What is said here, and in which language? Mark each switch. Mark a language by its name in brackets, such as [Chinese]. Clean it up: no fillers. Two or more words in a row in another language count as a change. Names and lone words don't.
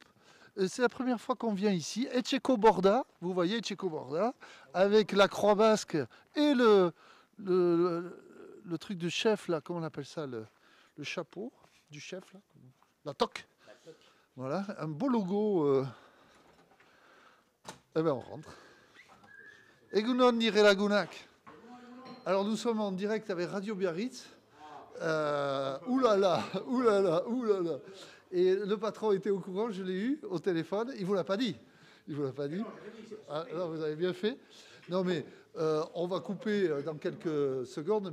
[French] C'est la première fois qu'on vient ici. Etxeko Borda, vous voyez Etxeko Borda, avec la croix basque et le truc de chef, là, comment on appelle ça, le chapeau du chef, là, la toque. Voilà, un beau logo. Eh bien, on rentre. [Basque] Egunon nire lagunak. [French] Alors, nous sommes en direct avec Radio Biarritz. Oulala, oulala, oulala. Et le patron était au courant, je l'ai eu au téléphone. Il ne vous l'a pas dit. Il vous l'a pas dit. Ah, non, vous avez bien fait. Non, mais on va couper dans quelques secondes.